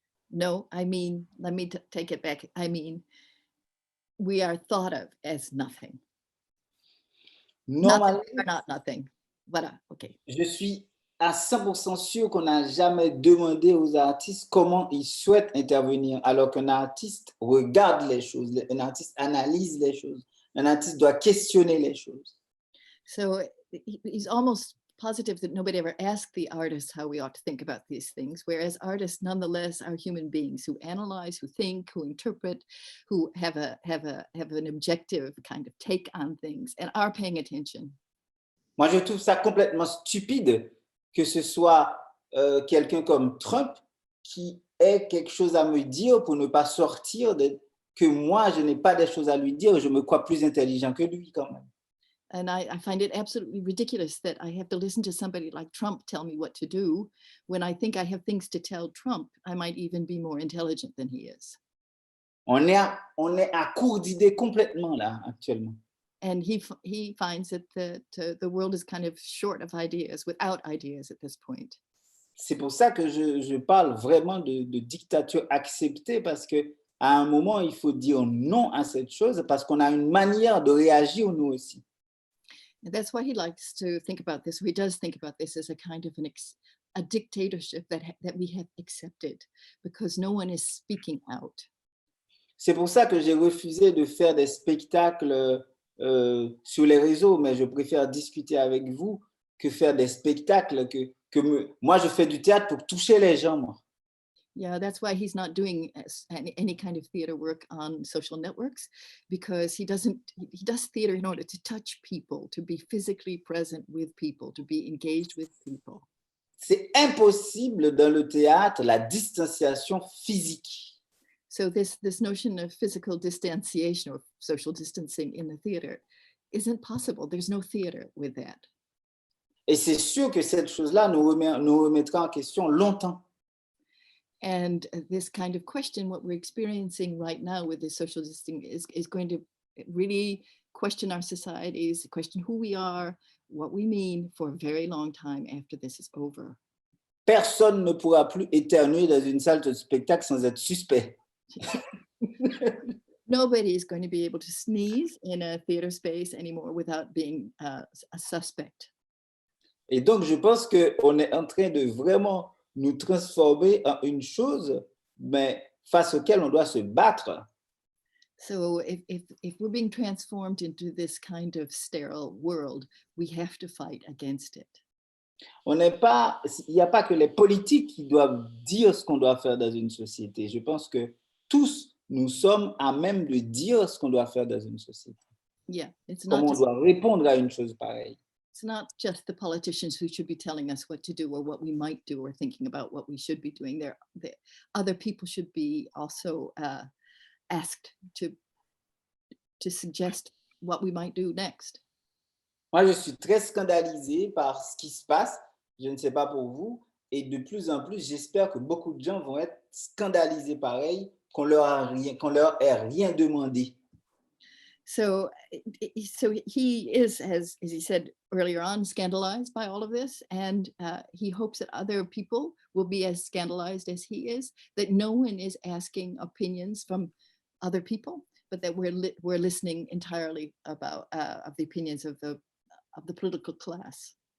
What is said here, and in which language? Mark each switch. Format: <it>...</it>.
<en>No, I mean, let me take it back. I mean, we are thought of as nothing.</en> <fr>Normalement,</fr> <en>We're not nothing.</en> <fr>Voilà, OK. je suis à 100% sûr qu'on n'a jamais demandé aux artistes comment ils souhaitent intervenir, alors qu'un artiste regarde les choses, un artiste analyse les choses, un artiste doit questionner les choses.</fr> <en>So he's almost positive that nobody ever asked the artists how we ought to think about these things, whereas artists nonetheless are human beings who analyze, who think, who interpret, who have an objective kind of take on things and are paying attention.</en> <fr>Moi, je trouve ça complètement stupide que ce soit quelqu'un comme Trump qui ait quelque chose à me dire pour ne pas sortir, que moi, je n'ai pas des choses à lui dire, je me crois plus intelligent que lui quand même.</fr> <en>And I find it absolutely ridiculous that I have to listen to somebody like Trump tell me what to do when I think I have things to tell Trump. I might even be more intelligent than he is.</en> <fr>On est à court d'idées complètement là, actuellement.</fr> <en>And he finds that the world is kind of short of ideas, without ideas at this point.</en> <fr>C'est pour ça que je parle vraiment de dictature acceptée, parce qu'à un moment, il faut dire non à cette chose, parce qu'on a une manière de réagir, nous aussi.</fr> <en>And that's why he likes to think about this. He does think about this as a kind of a dictatorship that we have accepted because no one is speaking out.</en> <fr>C'est pour ça que j'ai refusé de faire des spectacles sur les réseaux, mais je préfère discuter avec vous que faire des spectacles moi, je fais du théâtre pour toucher les gens, moi.</fr> <en>Yeah, that's why he's not doing any kind of theater work on social networks, because he does theater in order to touch people, to be physically present with people, to be engaged with people.</en> <fr>C'est impossible dans le théâtre, la distanciation physique.</fr> <en>So this notion of physical distanciation or social distancing in the theater isn't possible. There's no theater with that.</en> <fr>Et c'est sûr que cette chose-là nous remettra en question longtemps.</fr> <en>And this kind of question, what we're experiencing right now with this social distancing is going to really question our societies, question who we are, what we mean for a very long time after this is over.</en> <fr>Personne ne pourra plus éternuer dans une salle de spectacle sans être suspect.</fr> <en>Nobody is going to be able to sneeze in a theater space anymore without being a suspect.</en> <fr>Et donc, je pense qu'on est en train de vraiment nous transformer en une chose, mais face auquel on doit se battre.</fr> <en>So if we're being transformed into this kind of sterile world, we have to fight against it.</en> <fr>Il n'y a pas que les politiques qui doivent dire ce qu'on doit faire dans une société. Je pense que tous, nous sommes à même de dire ce qu'on doit faire dans une société.</fr> <en>Yeah, it's not</en> <fr>Comment on</fr> <en>just,</en> <fr>doit répondre à une chose pareille.</fr> <en>it's not just the politicians who should be telling us what to do or what we might do or thinking about what we should be doing. The other people should be also asked to suggest what we might do next.</en> <fr>Moi, je suis très scandalisé par ce qui se passe. Je ne sais pas pour vous. Et de plus en plus, j'espère que beaucoup de gens vont être scandalisés pareil, qu'on leur ait rien demandé.</fr> <en>So he is, as he said earlier on, scandalized by all of this, and he hopes that other people will be as scandalized as he is, that no one is asking opinions from other people, but that we're listening entirely about of the opinions of the political class.</en>